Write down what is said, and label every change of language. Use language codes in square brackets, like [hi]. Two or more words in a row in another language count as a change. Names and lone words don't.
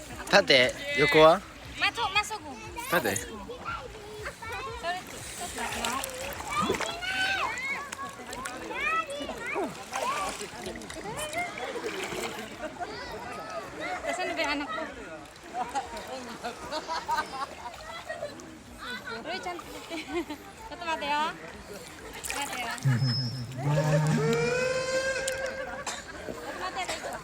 [ja] 縦横はまっすぐ。縦それちょっと待ってよ。 [tl] Nasaan na ba yung anak ko? [ja] Roy, chan. Ito 待てよ。待てよ. Ito 待てよ.